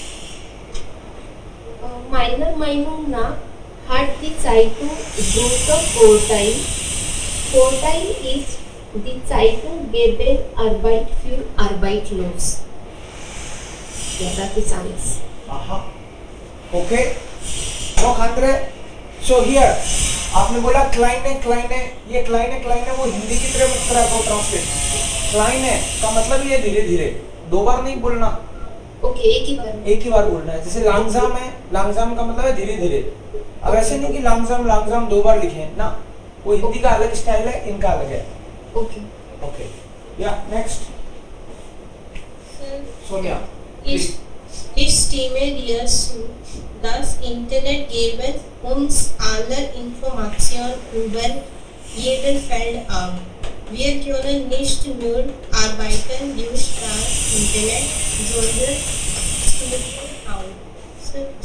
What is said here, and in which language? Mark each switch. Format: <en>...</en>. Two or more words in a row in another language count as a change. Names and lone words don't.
<de>Meiner Meinung nach hat die Zeitung große Vorteil. Vorteil ist, die Zeitung geben Arbeit für Arbeitslos. Ja, das ist alles. aha, okay, noch andere।</de> <en>so here</en> <hi>आपने बोला kleine, ये kleine वो हिंदी की तरह को ट्रांसलेट, kleine का मतलब ये धीरे धीरे, दो बार नहीं बोलना, ओके, एक ही बार बोलना है। जैसे लांगजाम है, लांगजाम का मतलब है धीरे धीरे। अब ऐसे नहीं कि लांगजाम दो बार लिखे ना, वो हिंदी का अलग स्टाइल है, इनका अलग है। ओके या नेक्स्ट सोनिया।</hi> <de>Ich stimme dir zu. Das Internet geben uns alle Informationen über jeden Feld ab. Wir können nicht nur arbeiten durch das Internet, sondern studieren auch.</de>